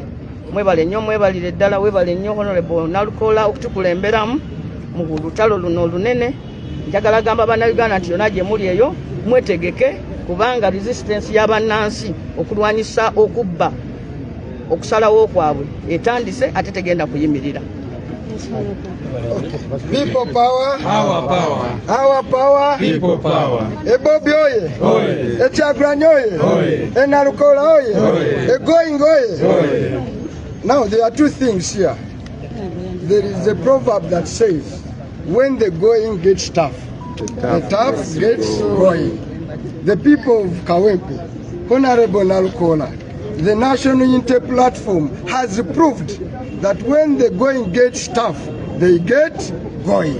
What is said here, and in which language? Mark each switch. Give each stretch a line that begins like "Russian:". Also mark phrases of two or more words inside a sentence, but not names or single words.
Ganda: Mwebale nnyo, mwebalire ddala, weebale nnyo Honorable Nalukoola okutukulemberamu mu lutalo luno olunene. Njagala gamba bannayuganda nti yonna gye muli eyo mwetegeke, kubanga resistance y'abannansi okulwanyisa okubba okusalawo kwabwe etandise ate tegenda kuyimirira.
English: People power. Our power. Our power. People power.
Ganda: Bobi oye. Oye. Kyagulanyi oye. Oye. Nalukoola oye. Oye. Going oye. Oye.
English: Now there are two things here. There is a proverb that says, when the going gets tough, the tough gets going. The people of Kawempe, Honorable Nalukoola, the National Unity Platform has proved that when the going gets tough, they get going.